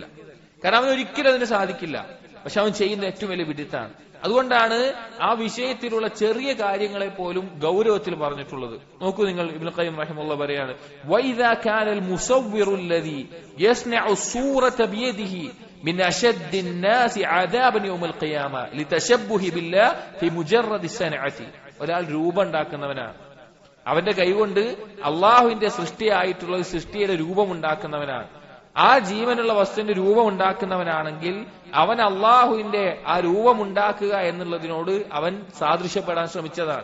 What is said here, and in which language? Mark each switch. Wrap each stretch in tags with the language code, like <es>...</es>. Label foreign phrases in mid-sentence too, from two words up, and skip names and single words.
<ml>കാരണം അവൻ ഒരിക്കലും അതിന് സാധിക്കില്ല. പക്ഷെ അവൻ ചെയ്യുന്ന ഏറ്റവും വലിയ വിഡിത്താണ്. അതുകൊണ്ടാണ് ആ വിഷയത്തിലുള്ള ചെറിയ കാര്യങ്ങളെ പോലും ഗൗരവത്തിൽ പറഞ്ഞിട്ടുള്ളത്. നോക്കൂ നിങ്ങൾ, ഇബ്നു ഖയ്യിം റഹിമഹുല്ലാഹ് പറയാണ്,</ml> <ar>وإذا كان المصور الذي يصنع الصورة بيده من أشد الناس عذابا يوم القيامه لتشبه بالله في مجرد الصنعه.</ar> <ml>ഒരാൾ രൂപം ഉണ്ടാക്കുന്നവനാണ്, അവന്റെ കൈകൊണ്ട് അള്ളാഹുവിന്റെ സൃഷ്ടിയായിട്ടുള്ള സൃഷ്ടിയുടെ രൂപം ഉണ്ടാക്കുന്നവനാണ്. ആ ജീവനുള്ള വസ്തുവിന്റെ രൂപം ഉണ്ടാക്കുന്നവനാണെങ്കിൽ അവൻ അള്ളാഹുവിന്റെ ആ രൂപമുണ്ടാക്കുക എന്നുള്ളതിനോട് അവൻ സാദൃശ്യപ്പെടാൻ ശ്രമിച്ചതാണ്.</ml>